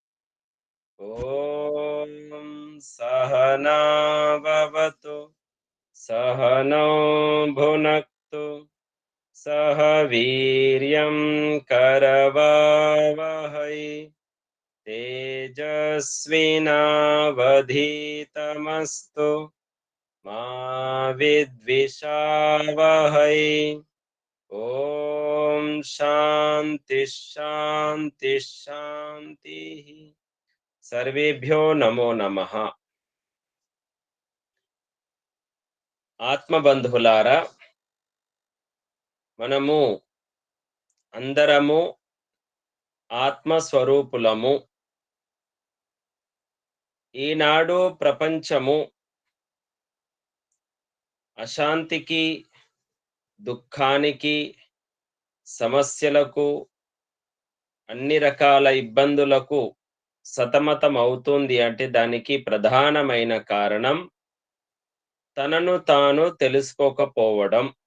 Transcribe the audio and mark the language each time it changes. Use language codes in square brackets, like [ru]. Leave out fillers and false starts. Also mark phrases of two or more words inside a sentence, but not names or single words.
[sa] ॐ सहना भवतु सहनौ भुनक्तु सह वीर्यं करवावहै तेजस्विनावधीतमस्तु मा विद्विषावहै। ॐ शान्ति शान्ति शान्तिः। सर्वेभ्यो नमो नमः। [te] ఆత్మబంధువులారా, మనము అందరము ఆత్మస్వరూపులము. ఈనాడు ప్రపంచము అశాంతికి, దుఃఖానికి, సమస్యలకు, అన్ని రకాల ఇబ్బందులకు సతమతం అవుతుంది అంటే దానికి ప్రధానమైన కారణం తనను తాను తెలుసుకోకపోవడం.